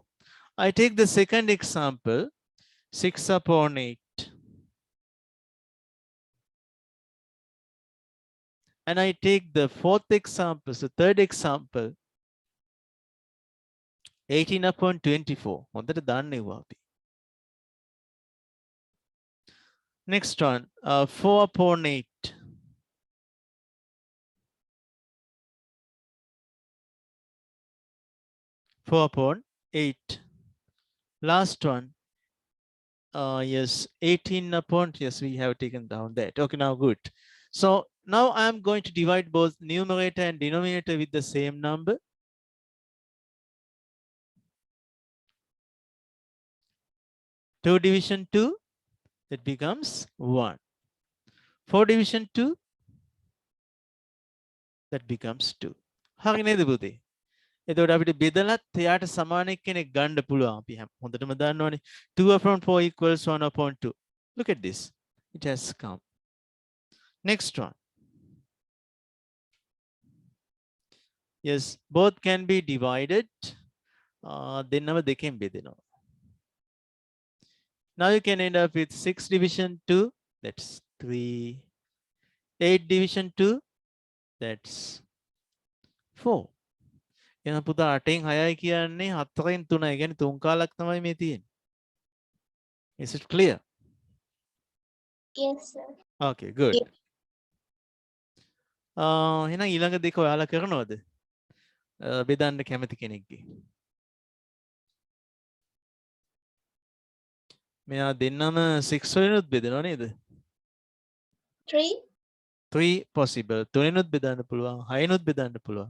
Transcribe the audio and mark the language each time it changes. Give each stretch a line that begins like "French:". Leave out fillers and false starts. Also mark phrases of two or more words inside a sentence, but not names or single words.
English: I take the second example 6 upon 8. And I take the fourth example, so third example 18 upon 24.
Sinhala: හොඳට දන්නවා අපි.
English: Next one, 4 upon 8. 4 upon 8. Last one, yes, 18 upon, yes, we have taken down that. Okay, now good. So now I'm going to divide both numerator and denominator with the same number. 2 division 2, that becomes 1. 4 division 2, that becomes 2.
Sinhala: හරි නේද පුතේ? එතකොට අපිට බෙදලත් එයාට සමාන කෙනෙක් ගන්න පුළුවන්. අපි හොඳටම දන්නවනේ
English: 2 upon 4 equals 1 upon 2. Look at this. It has come. Next one. Yes, both can be divided.
Sinhala: දෙන්නම දෙකෙන් බෙදෙනවා.
English: Now you can end up with 6 division 2, that's 3. 8 division 2, that's 4.
Sinhala: එහෙනම් පුතා 8න් 6යි කියන්නේ 4න් 3යි. කියන්නේ 3 කාලක් තමයි මේ තියෙන්නේ.
English: Is it clear? Yes, sir. Okay, good.
Sinhala: එහෙනම් ඊළඟ දෙක ඔයාලා කරනවද? බෙදන්න කැමති කෙනෙක්ගේ. මෙයා දෙන්නම 6 වලිනුත් බෙදනවා නේද? 3. 3 possible. 3නුත් බෙදන්න පුළුවන්. 6නුත් බෙදන්න පුළුවන්.